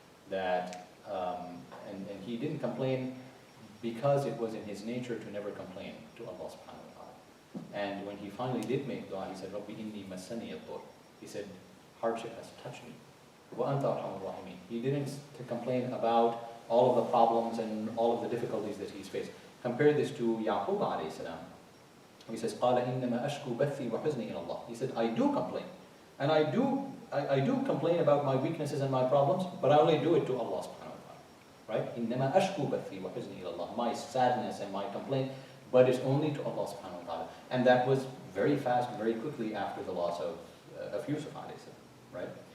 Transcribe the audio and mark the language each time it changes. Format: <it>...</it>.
<en>That, and he didn't complain because it was in his nature to never complain to Allah subhanahu wa ta'ala. And when he finally did make dua, he said,</en> <ar>Rabbi inni masani ad-dur.</ar> <en>He said, hardship has touched me.</en> <ar>Wa anta arhamur rahimin.</ar> <en>He didn't complain about all of the problems and all of the difficulties that he's faced. Compare this to Yaqub alayhi salam. He says,</en> <ar>قَالَ إِنَّمَا أَشْكُو بَثِّي وَحُزْنِي إِلَى اللَّهِ.</ar> <en>He said, I do complain. And I do complain about my weaknesses and my problems, but I only do it to Allah subhanahu wa ta'ala. Right?</en> <ar>إِنَّمَا أَشْكُو بَثِّي وَحُزْنِي إِلَى اللَّهِ.</ar> <en>My sadness and my complaint, but it's only to Allah subhanahu wa ta'ala. And that was very fast, very quickly after the loss of Yusuf alayhi salam. Right?</en>